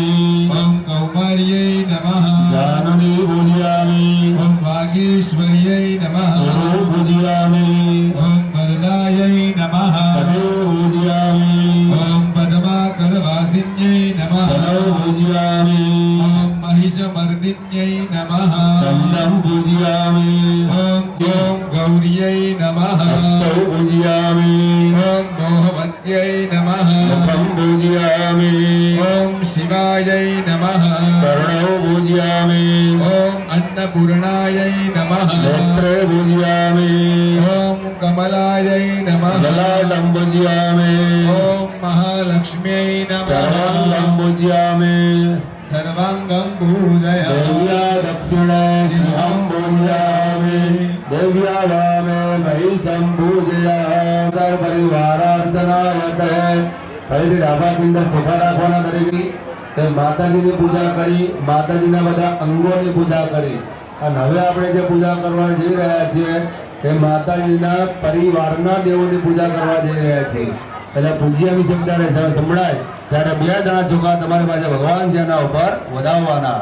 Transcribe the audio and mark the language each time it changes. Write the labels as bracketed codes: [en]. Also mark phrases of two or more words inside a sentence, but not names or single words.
[sa] ઓમ કૌમાર્यै નમઃ જાનની પૂજયામિ. ઓમ વાગીશ્વર્यै નમઃ પૂજયામિ. ઓમ વરદાयै નમઃ પૂજયામિ. ઓમ પદ્માકરવાસિન્यै નમઃ પૂજયામિ. ઓમ महिषमर्दिन्यै नमः पूजयामि. ओम गौर्यै नमः पूजयामि. ओम मोहवत्यै नमः पूजयामि. ओम शिवायै नमः कर्णौ पूजयामि. ओम अन्नपूर्णायै नमः नेत्रे पूजयामि. ओम कमलायै नमः ललाटं पूजयामि. ओम महालक्ष्म्यै नमः सर्वाङ्गं पूजयामि. सर्वांगं पूजय. देव्या दक्षिणे सिंहं पूजयामि. देव्या वामे महिषं पूजयामि. परिवारार्चनायते. [gu] ફરીથી ડાબાની અંદર ચોખા રાખવાના દરેક. તે માતાજીની પૂજા કરી, માતાજીના બધા અંગોની પૂજા કરી. અને હવે આપણે જે પૂજા કરવા જઈ રહ્યા છીએ તે માતાજીના પરિવારના દેવોની પૂજા કરવા જઈ રહ્યા છીએ. એટલે પૂજ્યામી શબ્દ સંભળાય ત્યારે બે જણા ચોખા તમારી પાસે ભગવાન છે એના ઉપર વધાવવાના.